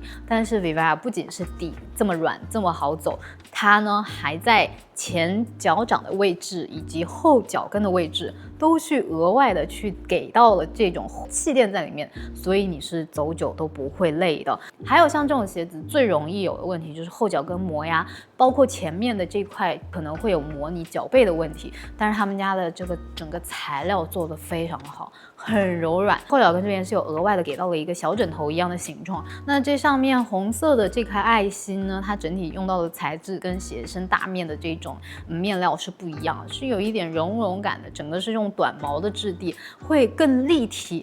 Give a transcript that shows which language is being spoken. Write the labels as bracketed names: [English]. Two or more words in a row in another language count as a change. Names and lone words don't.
[Chinese] 但是 Vivaia 不僅是底這麼軟，這麼好走，它呢還在前腳掌的位置以及後腳跟的位置都去額外的去給到了這種氣墊在裡面，所以你是走久都不會累的。還有像這種鞋子最容易有的問題就是後腳跟磨壓，包括前面的這塊可能會有磨你腳背的問題，但是他們家的这個整個材料做得非常好，很柔軟。後腳跟這邊是有額外的給到了一個小枕頭一樣的形狀。那這上面紅色的這顆愛心呢，它整體用到的材質跟鞋身大面的這種面料是不一樣的，是有一點絨絨感的，整個是用短毛的質地，會更立體。